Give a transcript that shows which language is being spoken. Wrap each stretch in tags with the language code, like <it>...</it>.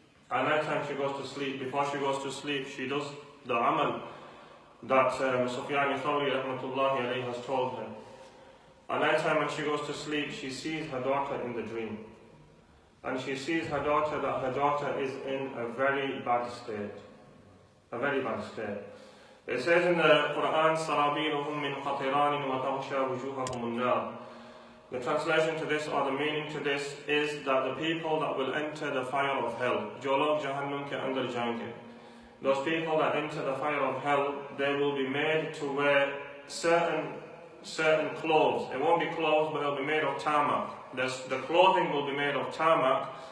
<en>At night time she goes to sleep. Before she goes to sleep, she does the amal that Sufyan Thawri rahmatullahi alayhi has told her. At night time when she goes to sleep, she sees her daughter in the dream. And she sees her daughter, that her daughter is in a very bad state. A very bad state. It says in the Quran,</en> <ar>سَرَابِيلُهُم مِّن قَطِرَانٍ وَتَغْشَى وُجُوهَهُمُ النَّارِ.</ar> <en>The translation to this, or the meaning to this, is that the people that will enter the fire of hell,</en> <ur>Jo log Jahannam ke andar jayenge.</ur> <en>Those people that enter the fire of hell, they will be made to wear certain clothes. It won't be clothes, but they'll be made of tarmac. The clothing will be made of tarmac.</en>